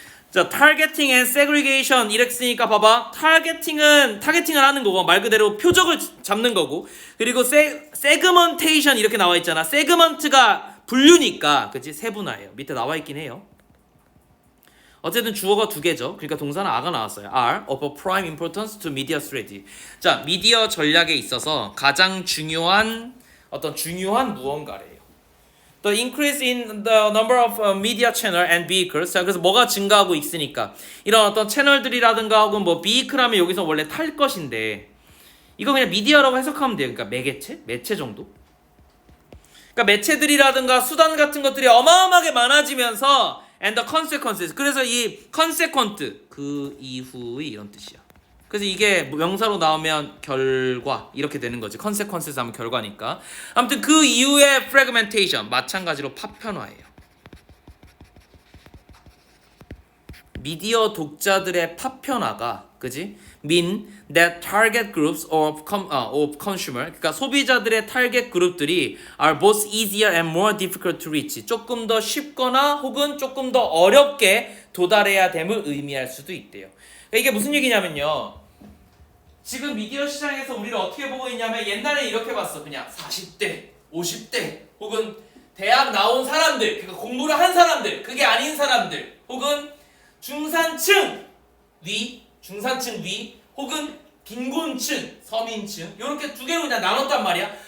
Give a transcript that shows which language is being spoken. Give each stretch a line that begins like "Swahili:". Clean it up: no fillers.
Korean: 자,
English: targeting and segregation
Korean: 이렇게 쓰니까 봐봐. 타겟팅을 하는 거고, 말 그대로 표적을 잡는 거고, 그리고 segmentation 이렇게 나와 있잖아. segment가 분류니까, 그치? 세분화예요. 밑에 나와 있긴 해요. 어쨌든 주어가 2개죠. 그러니까 동사는 a가 나왔어요.
English: are of prime importance to media strategy.
Korean: 자, 미디어 전략에 있어서 가장 중요한 무언가래요.
English: The increase in the number of media channel and vehicles.
Korean: 자, 그래서 뭐가 증가하고 있으니까 이런 어떤 채널들이라든가 혹은 뭐 vehicle 하면 여기서 원래 탈 것인데, 이거 그냥 미디어라고 해석하면 돼요. 그러니까 매체 정도. 그러니까 매체들이라든가 수단 같은 것들이 어마어마하게 많아지면서
English: and the consequences.
Korean: 그래서 이 consequent, 그 이후의 이런 뜻이야. 그래서 이게 명사로 나오면 결과 이렇게 되는 거지. consequences 하면 결과니까. 아무튼 그 이후에 fragmentation, 마찬가지로 파편화예요. 미디어 독자들의 파편화가, 그지?
English: mean that target groups of consumer,
Korean: 그러니까 소비자들의 타겟 그룹들이
English: are both easier and more difficult to reach.
Korean: 조금 더 쉽거나 혹은 조금 더 어렵게 도달해야 됨을 의미할 수도 있대요. 그러니까 이게 무슨 얘기냐면요. 지금 미디어 시장에서 우리를 어떻게 보고 있냐면, 옛날에 이렇게 봤어. 그냥 40대, 50대 혹은 대학 나온 사람들, 그러니까 공부를 한 사람들, 그게 아닌 사람들, 혹은 중산층 위 혹은 빈곤층, 서민층, 이렇게 2개로 그냥 나눴단 말이야.